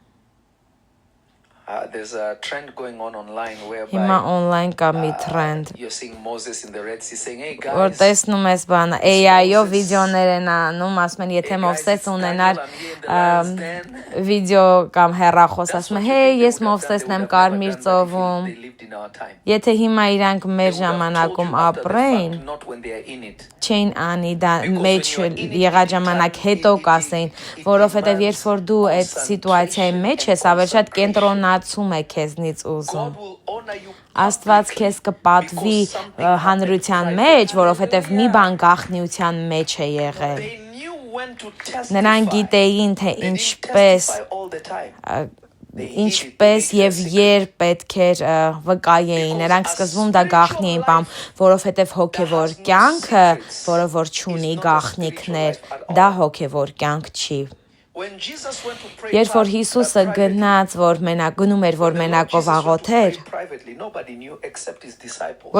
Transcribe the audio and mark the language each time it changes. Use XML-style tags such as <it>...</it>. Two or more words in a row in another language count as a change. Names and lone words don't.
<en>There's a trend going on online</en> <hy>Հիմա</hy> <en>whereby</en> <hy>on-line կա մի trend,</hy> <en>you're seeing Moses in the Red Sea saying, "Hey</en> <hy>որ</hy> <en>guys,</en> <hy>տեսնում ես բանը, AI-ով</hy> <en>Moses.</en> <hy>վիդեոներ են անում, ասում են,</hy> <en>hey</en> <hy>եթե</hy> <en>guys,</en> <hy>Մովսես</hy> <en>it's</en> <hy>ունենար</hy> <en>Daniel, I'm here in the lion's den."</en> <hy>վիդեո կամ հեռախոս,</hy> <en>That's</en> <hy>ասում</hy> <en>what</en> <hy>է,</hy> <en>you</en> <hy>հեյ,</hy> <en>think they</en> <hy>ես</hy> <en>would have done. They</en> <hy>Մովսեսն</hy> <en>would</en> <hy>եմ</hy> <en>have never</en> <hy>Կարմիր</hy> <en>done that if</en> <hy>ծովում,</hy> <en>they lived in our time.</en> <hy>եթե հիմա իրանք մեր</hy> <en>They would have told</en> <hy>ժամանակում</hy> <en>you after the</en> <hy>ապրեին,</hy> <en>fact, not when they are in it.</en> <hy>չէին անի դա</hy> <en>Because</en> <hy>մեջ</hy> <en>when you are in it,</en> <hy>եղած</hy> <en>it</en> <hy>ժամանակ</hy> <en>demands-</en> <hy>հետո</hy> <en>it-</en> <hy>կասեին,</hy> <en>it</en> <hy>որովհետև երբ</hy> <en>demands</en> <hy>որ դու այդ սիտուացիայի մեջ ես, ավելի շատ</hy> <en>concentration.</en> <hy>կենտրոնացում է քեզնից ուզում։</hy> <en>God will honor you</en> <hy>Աստված</hy> <en>publicly</en> <hy>քեզ կպատվի</hy> <en>because something</en> <hy>հանրության</hy> <en>happened</en> <hy>մեջ,</hy> <en>privately.</en> <hy>որովհետև մի բան գաղտնիության մեջ է եղել։</hy> <en>They knew when to testify.</en> <hy>Նրանք գիտեին, թե</hy> <en>They didn't</en> <hy>ինչպես</hy> <en>testify all the time.</en> <hy>ինչպես եւ երբ պետք էր վկայեին, նրանք սկզբում դա գաղտնի էին պահում, որովհետեւ հոգեվոր կյանքը, որը որ չունի գաղտնիքներ, դա հոգեվոր կյանք չի։ Երբ որ Հիսուսը գնաց, որ գնում էր, որ մենակով աղոթեր, ոչ</hy>